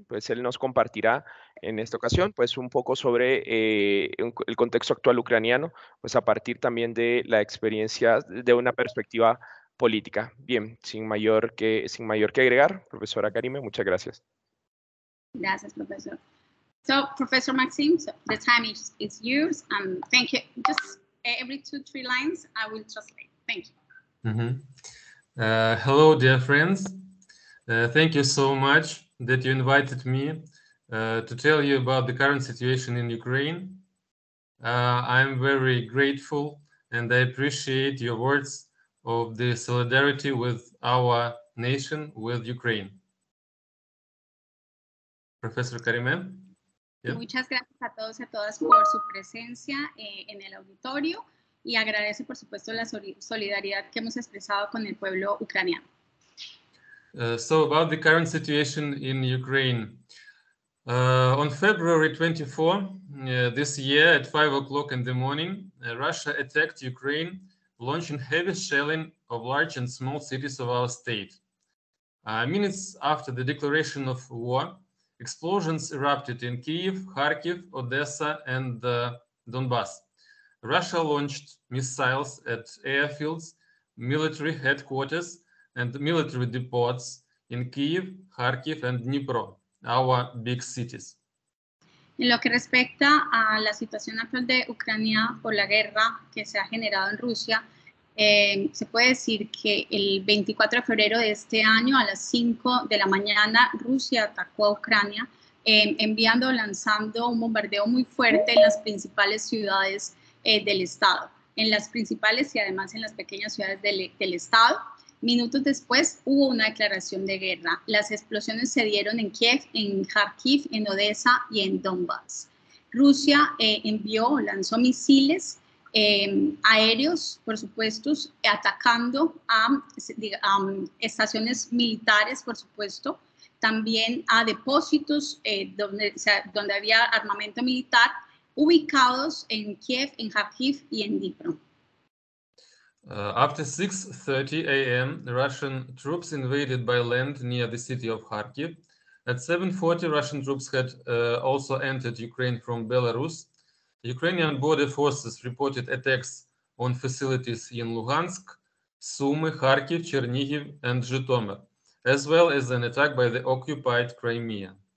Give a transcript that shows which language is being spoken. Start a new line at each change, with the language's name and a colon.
Spanish: Pues él nos compartirá en esta ocasión pues un poco sobre el contexto actual ucraniano, pues a partir también de la experiencia de una perspectiva política. Bien, sin mayor que agregar, profesora Karime, muchas gracias. Gracias, profesor.
English: So, Professor Maxim, so the time is yours. Thank you. Just every 2-3 lines, I will translate. Thank you. Hello, dear friends. Thank you so much that you invited me to tell you about the current situation in Ukraine. I'm very grateful and I appreciate your words of the solidarity with our nation, with Ukraine. Professor Karime? Yeah.
Spanish: Muchas gracias a todos y a todas por su presencia en el auditorio y agradece, por supuesto, la solidaridad que hemos expresado con el pueblo ucraniano.
English: So about the current situation in Ukraine. On February 24 this year at 5 o'clock in the morning, Russia attacked Ukraine, launching heavy shelling of large and small cities of our state. Minutes after the declaration of war, explosions erupted in Kyiv, Kharkiv, Odessa, and Donbass. Russia launched missiles at airfields, military headquarters, and military depots in Kyiv, Kharkiv, and Dnipro, our big cities.
Spanish: En lo que respecta a la situación actual de Ucrania por la guerra que se ha generado en Rusia, se puede decir que el 24 de febrero de este año a las 5 de la mañana Rusia atacó a Ucrania, lanzando un bombardeo muy fuerte en las principales ciudades del estado, en las principales y además en las pequeñas ciudades del estado. Minutos después hubo una declaración de guerra. Las explosiones se dieron en Kiev, en Kharkiv, en Odessa y en Donbass. Rusia lanzó misiles aéreos, por supuesto, atacando a estaciones militares, por supuesto, también a depósitos donde había armamento militar ubicados en Kiev, en Kharkiv y en Dnipro.
English: After 6:30 a.m., Russian troops invaded by land near the city of Kharkiv. At 7:40, Russian troops had also entered Ukraine from Belarus. Ukrainian border forces reported attacks on facilities in Luhansk, Sumy, Kharkiv, Chernihiv, and Zhytomyr, as well as an attack by the occupied Crimea.